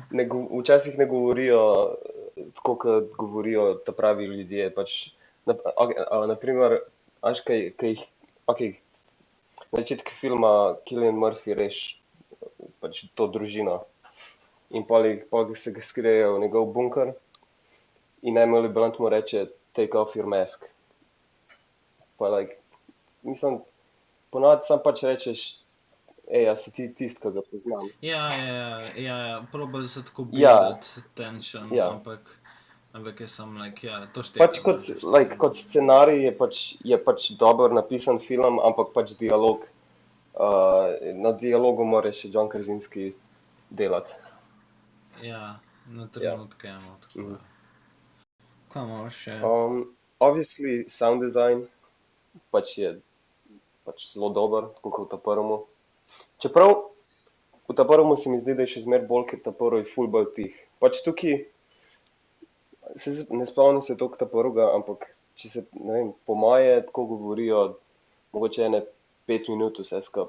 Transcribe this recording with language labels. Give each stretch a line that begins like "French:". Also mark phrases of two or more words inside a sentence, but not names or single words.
Slovenian: včasih ne govorijo tako, kot govorijo ta pravi ljudje. Pač, naprimer, veš, kaj jih, ok, na začetku filma Cillian Murphy reš pač to družino. In pol se skrijejo v njegov bunker in Emily Blunt mu reče,
English: take off your mask.
Slovenian: Pa like, mislim, ponavadi sam pač rečeš, a si ti tisti, ki ga poznam. Ja, probali so tako Ja.
English: buildati tension,
Slovenian: Ja. ampak je sam, like, ja, to šteka. Pač kot scenarij je pač dobro napisan film, ampak pač dialog, na dialogu mora še John Krasinski delati. Ja, na trenutke imamo tako. Mhm. Kaj imamo še?
English: Obviously sound design
Slovenian: pač je pač zelo dober, tako kot v ta prvemu. Čeprav v ta prvemu se mi zdi, da je še zmeraj bolj, ker ta prvi je ful bolj tih. Pač tukaj ne spomnim se toliko ta prvega, ampak če se, ne vem, po moje tako govorijo mogoče ene 5 minut vse skup.